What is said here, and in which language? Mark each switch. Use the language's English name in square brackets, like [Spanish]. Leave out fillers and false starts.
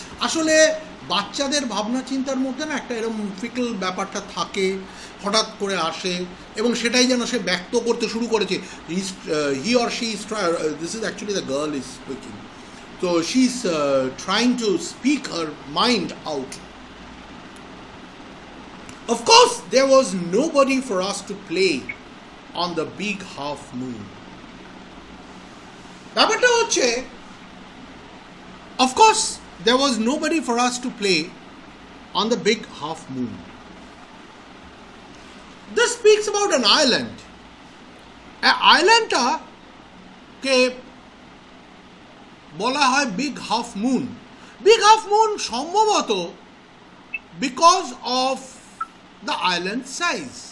[Bangla] আসলে বাচ্চাদের ভাবনা চিন্তার মধ্যে না একটা এরকম ফিকল ব্যাপারটা থাকে, হঠাৎ করে আসে, এবং সেটাই যেন সে ব্যক্ত করতে শুরু করেছে। [English] He or she is this is actually the girl is speaking, so she's trying to speak her mind out. Of course there was nobody for us to play on the big half moon. [Bangla] ব্যাপারটা হচ্ছে, [English] of course there was nobody for us to play on the big half moon. This speaks about an island. [Bangla] An islandটাকে বলা হয় big half moon. [English] big half moon [Bangla] সম্ভবত [English] Because of the island size.